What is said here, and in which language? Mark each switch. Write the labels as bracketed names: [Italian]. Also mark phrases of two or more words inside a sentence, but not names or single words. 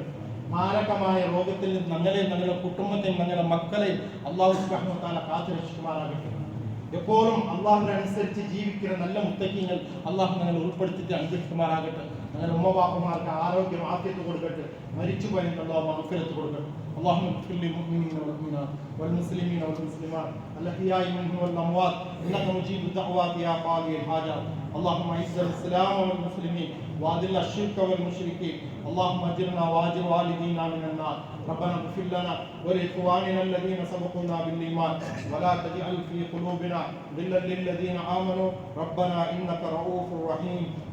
[Malayalam] മാരകമായ രോഗത്തിൽ നിന്ന് ഞങ്ങളെയും ഞങ്ങളുടെ കുടുംബത്തെയും ഞങ്ങളുടെ മക്കളെയും അള്ളാഹു [Arabic] سبحانه وتعالى [Malayalam] കാത്തുരക്ഷിക്കുമാറാകട്ടെ. എപ്പോഴും അള്ളാഹുവിനെ അനുസരിച്ച് ജീവിക്കുന്ന നല്ല മുത്തഖീങ്ങൾ അള്ളാഹു ഞങ്ങളെ ഉൾപ്പെടുത്തിയിട്ട് അനുഗ്രഹിക്കുമാറാകട്ടെ. ഞങ്ങളുടെ ഉമ്മവാപ്പമാർക്ക് ആരോഗ്യം ആഫിയത്ത് കൊടുക്കട്ടെ. മരിച്ചുപോയവർക്ക് അള്ളാഹു മഗ്ഫിറത്ത് കൊടുക്കട്ടെ. [Arabic] اللهم اغفر للمؤمنين والمؤمنات والمسلمين والمسلمات الأحياء منهم والأموات إنك مجيب الدعوات يا قاضي الحاجات. اللهم اعز الإسلام والمسلمين وأذل الشرك والمشركين. اللهم أجرنا وأجر والدينا من النار. ربنا اغفر لنا ولإخواننا الذين سبقونا بالإيمان ولا تجعل في قلوبنا غلا للذين آمنوا ربنا إنك رؤوف رحيم.